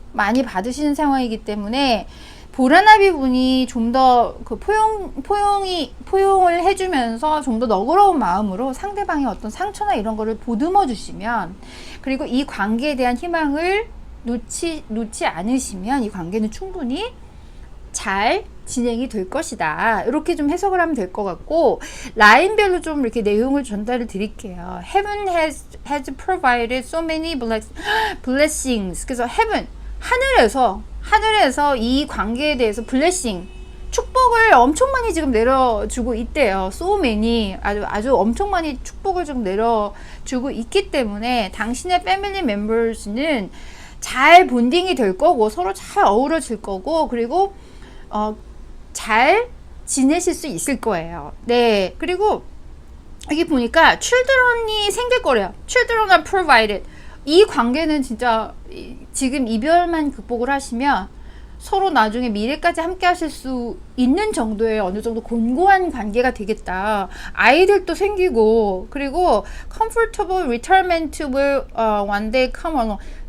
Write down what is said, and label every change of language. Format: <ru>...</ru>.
<ko>많이 받으시는 상황이기 때문에 보라나비 분이 좀 더 그 포용을 해주면서 좀 더 너그러운 마음으로 상대방의 어떤 상처나 이런 거를 보듬어 주시면, 그리고 이 관계에 대한 희망을 놓지 않으시면 이 관계는 충분히 잘 진행이 될 것이다. 이렇게 좀 해석을 하면 될 것 같고, 라인별로 좀 이렇게 내용을 전달을 드릴게요.</ko> <en>Heaven has provided so many blessings.</en> <ko>그래서 heaven, 하늘에서 이 관계에 대해서 블레싱, 축복을 엄청 많이 지금 내려주고 있대요. So many, 아주 엄청 많이 축복을 좀 내려주고 있기 때문에 당신의 패밀리 멤버스는 잘 본딩이 될 거고 서로 잘 어우러질 거고, 그리고 잘 지내실 수 있을 거예요. 네, 그리고 여기 보니까 children이 생길 거래요.</ko> <en>Children are provided.</en> <ko>이 관계는 진짜 지금 이별만 극복을 하시면 서로 나중에 미래까지 함께 하실 수 있는 정도의 어느 정도 곤고한 관계가 되겠다. 아이들도 생기고, 그리고</ko> <en>comfortable retirement will one day come along.</en>